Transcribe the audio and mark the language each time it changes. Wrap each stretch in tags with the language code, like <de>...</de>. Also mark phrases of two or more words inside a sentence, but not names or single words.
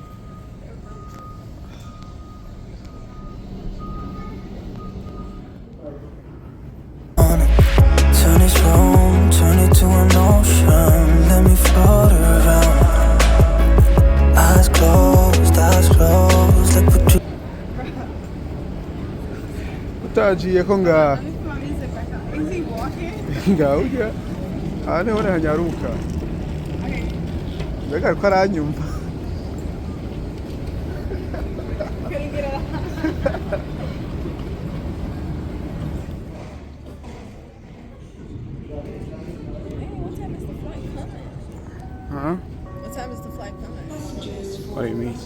<en>Turn this room, turn it to an ocean. Let me float around. Eyes closed, like what you.</en> <rn>Utagiye ko ngaha.</rn> <en>Let me put my music back on. Is he walking?</en> <rn>Ngaho ujya. Aha niho hanyaruka.</rn> <en>Okay.</en> <rn>Mbega ariko aranyumva.</rn> <en>Couldn't get it out. What time is the flight coming? Huh? What time is the flight coming? What do you mean?</en>